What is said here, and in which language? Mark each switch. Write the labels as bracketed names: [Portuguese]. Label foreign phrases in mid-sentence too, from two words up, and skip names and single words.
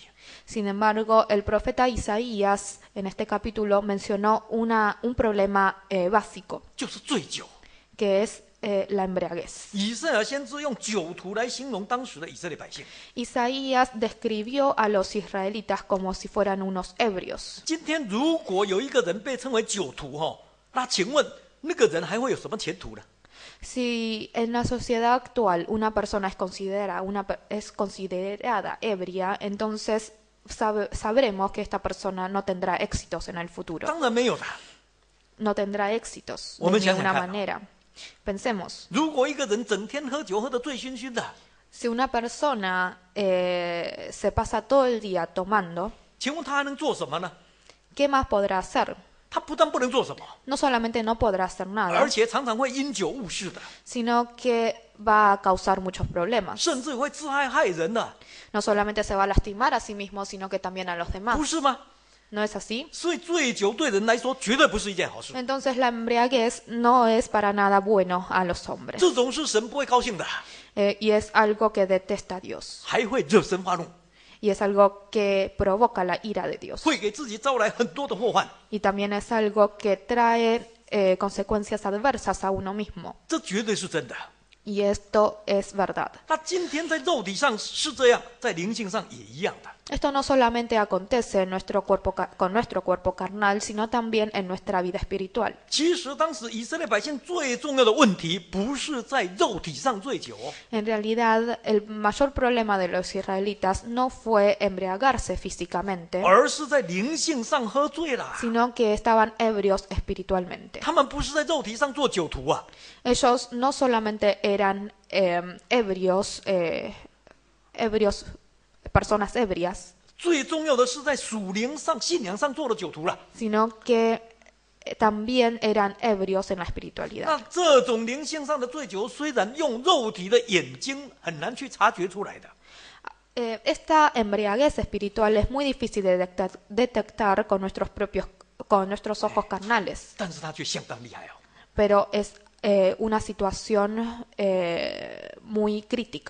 [Spanish] Sin embargo, el profeta Isaías en este capítulo mencionó un problema básico, [Chinese] 就是醉酒。 [Spanish] que es la embriaguez. [Chinese] 以赛亚先知用酒徒来形容当时的以色列百姓。 [Spanish] Isaías describió a los israelitas como si fueran unos ebrios. [Chinese] 今天如果有一个人被称为酒徒那请问那个人还会有什么前途呢？ [Spanish] Si en la sociedad actual una persona es considerada ebria, entonces sabremos que esta persona no tendrá éxitos en el futuro. [Chinese] 当然没有的。 [Spanish] No tendrá éxitos [Chinese] 我 [Spanish] de [Chinese] 们想想 [Spanish] ninguna [Chinese] 看 [Spanish] manera. Pensemos, [Chinese] 如果一个人整天喝酒喝得醉醺醺的， [Spanish] si una persona se pasa todo el día tomando, [Chinese] 请问他还能做什么呢？ [Spanish] ¿qué más podrá hacer? [Chinese] 他不但不能做什么， [Spanish] No solamente no podrá hacer nada, [Chinese] 而且常常会因酒误事的， [Spanish] sino que va a causar muchos problemas. [Chinese] 甚至会自害害人的， [Spanish] No solamente se va a lastimar a sí mismo, sino que también a los [Chinese] 不 [Spanish] demás. [Chinese] 是吗？ [Spanish] ¿No es así? [Chinese] 所以醉酒对人来说绝对不是一件好事， [Spanish] Entonces la embriaguez no es para nada bueno a los hombres, [Chinese] 这种是神不会高兴的， [Spanish] y es algo que detesta Dios, [Chinese] 还会惹神发怒， [Spanish] y es algo que provoca la ira de Dios, [Chinese] 会给自己招来很多的祸患， [Spanish] y también es algo que trae consecuencias adversas a uno mismo, [Chinese] 这绝对是真的。 [Spanish] y esto es verdad. [Chinese] 那今天在肉体上是这样，在灵性上也一样的。 [Spanish] Esto no solamente acontece en nuestro cuerpo, con nuestro cuerpo carnal, sino también en nuestra vida espiritual. [Chinese] 其实当时以色列百姓最重要的问题，不是在肉体上醉酒， [Spanish] En realidad, el mayor problema de los israelitas no fue embriagarse físicamente, [Chinese] 而是在灵性上喝醉了。 [Spanish] sino que estaban ebrios espiritualmente. [Chinese] 他们不是在肉体上做酒徒啊， [Spanish] Ellos no solamente eran ebrios, personas ebrias, [Chinese] 最重要的是在属灵上、信仰上做的酒徒了。 [Spanish] sino que también eran ebrios en la espiritualidad. [Chinese] 那这种灵性上的醉酒，虽然用肉体的眼睛很难去察觉出来的， [Spanish] Esta embriaguez espiritual es muy difícil de detectar con nuestros ojos carnales, [Chinese] 但是它却相当厉害哦。 [Spanish] pero es una situación muy crítica.